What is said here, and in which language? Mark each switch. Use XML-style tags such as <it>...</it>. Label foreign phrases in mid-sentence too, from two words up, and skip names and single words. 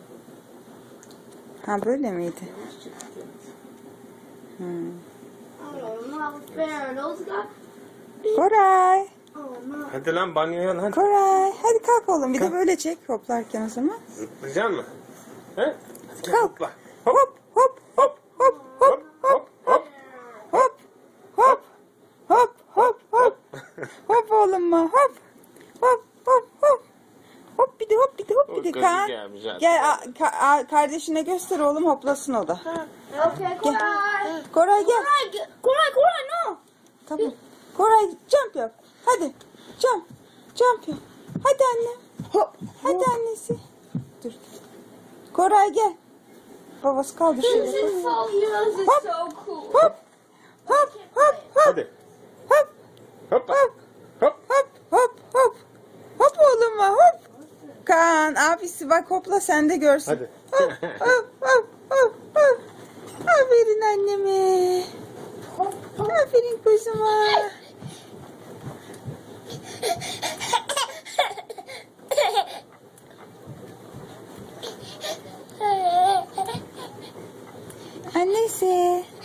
<tr>Ha böyle miydi? Koray. Hadi lan banyoya lan. Koray. Hadi kalk oğlum. Bir de böyle çek hoplarken o zaman. Zıplayacaksın mı? He? Hadi gel Kalk. zıpla. Hop hop hop hop hop hop hop hop hop hop hop hop hop oğlum hop hop hop hop hop bir de hop bir de hop bir de Uykusu Kaan. gelmiş zaten. Gel kardeşine göster oğlum hoplasın o da. Okay, Koray. Koray gel. Koray, no. Tamam. Koray jump yap. Hadi. Jump yap. Hadi anne. Hadi annesi. Dur. Koray gel. Babası kaldır</tr> <en>This</en> <tr>şöyle.</tr> <en>is so, yours is</en> <tr>Hop.</tr> <en>so cool.</en> <tr>Hop. Hop. Hop. Hop. Hadi. Hop. Hop. Hop. Hop. Hop. Hop. Hop. Hop oğlum hop. Kaan abisi bak hopla sen de görsün. Hadi. Hop. Hop. Hop. Hop. Hop. Aferin anneme. Aferin kuzuma. Annesi.</tr>